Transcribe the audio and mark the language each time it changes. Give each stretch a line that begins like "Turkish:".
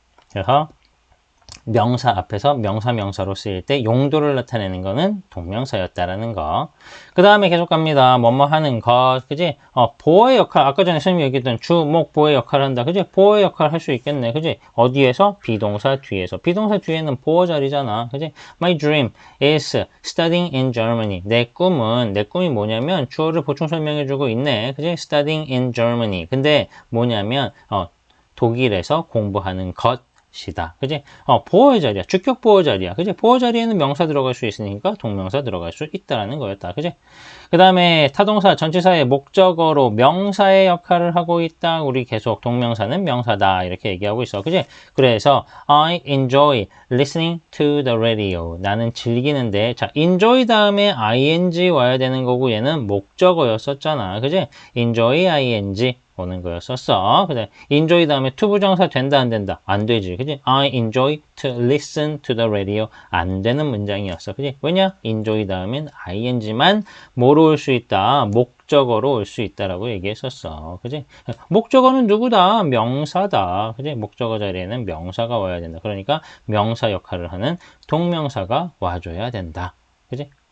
Korean: 그래서 명사 앞에서 명사로 쓰일 때 용도를 나타내는 거는 동명사였다라는 거. 그 다음에 계속 갑니다. 뭐뭐 하는 것, 그지? 보어의 역할, 아까 전에 선생님이 얘기했던 주, 목, 보어의 역할을 한다. 그지? 보어의 역할을 할 수 있겠네. 그지? 어디에서? 비동사 뒤에서. 비동사 뒤에는 보어 자리잖아. 그지?
English: My dream is studying in Germany.
Korean: 내 꿈이 뭐냐면 주어를 보충 설명해주고 있네. 그지?
English: Studying in Germany.
Korean: 근데 뭐냐면, 독일에서 공부하는 것. 시다. 그지? 보어의 자리야. 주격 보어 자리야. 그지? 보어 자리에는 명사 들어갈 수 있으니까 동명사 들어갈 수 있다라는 거였다. 그지? 그 다음에 타동사 전치사의 목적어로 명사의 역할을 하고 있다. 우리 계속 동명사는 명사다. 이렇게 얘기하고 있어. 그지? 그래서
English: I enjoy listening to the radio.
Korean: 나는 즐기는데, 자, enjoy 다음에 ing 와야 되는 거고 얘는 목적어였었잖아. 그지? enjoy ing. 오는 거였었어. 그다음에 enjoy 다음에 to 부정사 된다 안 된다? 안 되지. 그지?
English: I enjoy to listen to the radio.
Korean: 안 되는 문장이었어. 그지? 왜냐? enjoy 다음엔 ing만 뭐로 올 수 있다? 목적어로 올 수 있다라고 얘기했었어. 그지? 목적어는 누구다? 명사다. 그지? 목적어 자리에는 명사가 와야 된다. 그러니까 명사 역할을 하는 동명사가 와줘야 된다. 그지?